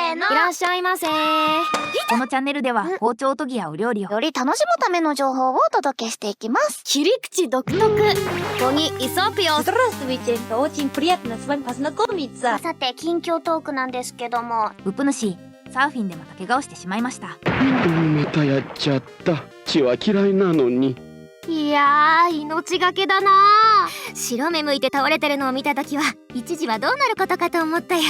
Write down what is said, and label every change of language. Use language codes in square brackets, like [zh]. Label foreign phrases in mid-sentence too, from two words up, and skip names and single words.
[ja] いらっしゃいませ。このチャンネルでは包丁研ぎやお料理をより楽しむための情報をお届けしていきます。切り口独特。研ぎイソピオ。 [ru] Здравствуйте, это очень приятно с вами познакомиться. [ja] さて近況トークなんですけども、ウプ主サーフィンでまた怪我をしてしまいました。またやっちゃった。血は嫌いなのに。いやー、命がけだなー。白目向いて倒れてるのを見た時は一時はどうなることかと思ったよ。